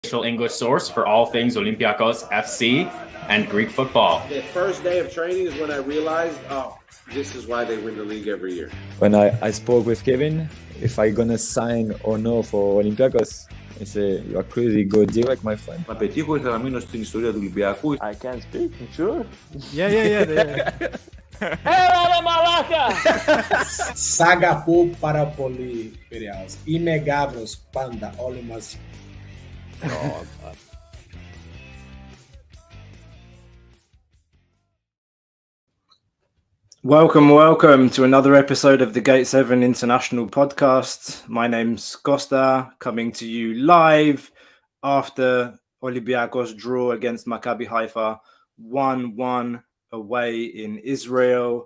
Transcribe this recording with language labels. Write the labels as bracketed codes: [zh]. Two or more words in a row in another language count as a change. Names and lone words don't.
[en] official English source for all things Olympiakos FC and Greek football. The first day of training is when I realized, this is why they win the league every year. When I spoke with Kevin, if I gonna sign or no for Olympiakos, he said, "You are crazy, go direct, my friend." [el] Να πετύχω ήθελα να μείνω στην ιστορία του Ολυμπιακού. I can't speak, sure. Yeah. Έλα μαλάκα! Σ' αγαπώ πάρα πολύ, Πειραιάς. Είμαι Γάβρος πάντα, όλοι μαζί. [en] Welcome to another episode of the Gate 7 International Podcast. My name's Costa, coming to you live after Olympiacos draw against MACCABI HAIFA 1-1 away in Israel.